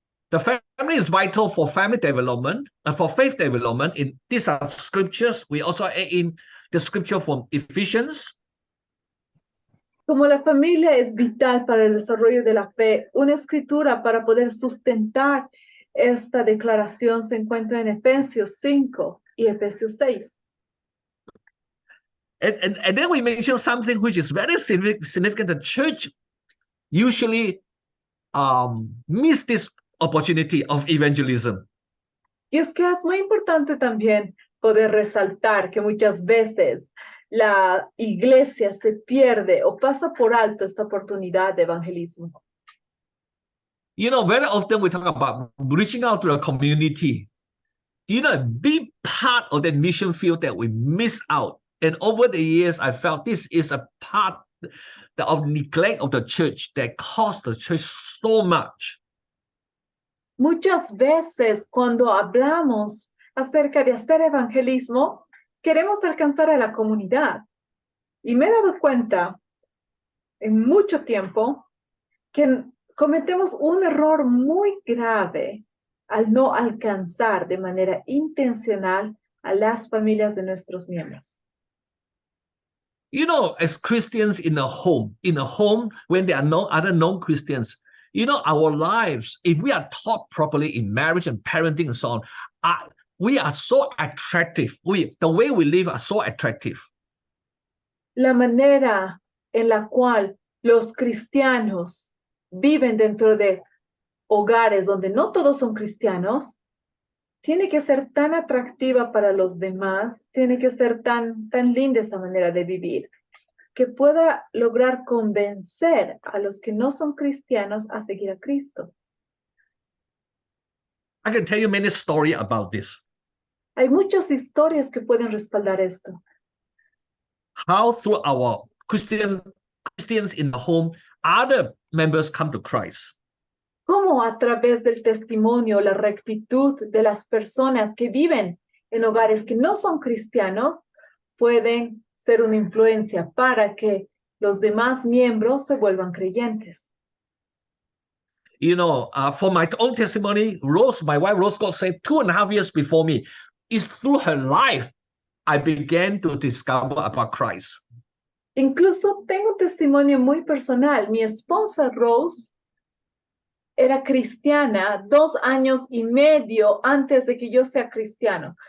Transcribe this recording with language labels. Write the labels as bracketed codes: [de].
[en] The family is vital for family development and for faith development. These are scriptures. We also add in the scripture from Ephesians. [es] Como la familia es vital para el desarrollo de la fe, una escritura para poder sustentar Esta declaración se encuentra en Efesios 5 y Efesios 6. [en] And then we mentioned something which is very significant. The church usually miss this opportunity of evangelism. [es] Y es que es muy importante también poder resaltar que muchas veces la iglesia se pierde o pasa por alto esta oportunidad de evangelismo. [en] You know, very often we talk about reaching out to a community. You know, a big part of that mission field that we miss out. And over the years, I felt this is a part of neglect of the church that cost the church so much. [es] Muchas veces cuando hablamos acerca de hacer evangelismo, queremos alcanzar a la comunidad. Y me he dado cuenta en mucho tiempo que cometemos un error muy grave al no alcanzar de manera intencional a las familias de nuestros miembros. [en] You know, as Christians in a home when there are no other non-Christians, you know, our lives, if we are taught properly in marriage and parenting and so on, we are so attractive. The way we live are so attractive. [es] La manera en la cual los cristianos viven dentro de hogares donde no todos son cristianos, tiene que ser tan atractiva para los demás, tiene que ser tan linda esa manera de vivir, que pueda lograr convencer a los que no son cristianos a seguir a Cristo. [en] I can tell you many stories about this. [es] Hay muchas historias que pueden respaldar esto. [en] How through our Christians in the home, other members come to Christ. [es] Cómo a través del testimonio, la rectitud de las personas que viven en hogares que no son cristianos pueden ser una influencia para que los demás miembros se vuelvan creyentes. [en] You know, for my own testimony, my wife Rose got saved 2.5 years before me. It's through her life I began to discover about Christ. [es] Incluso tengo un testimonio muy personal. Mi esposa Rose era cristiana 2 años y medio antes de que yo sea cristiano.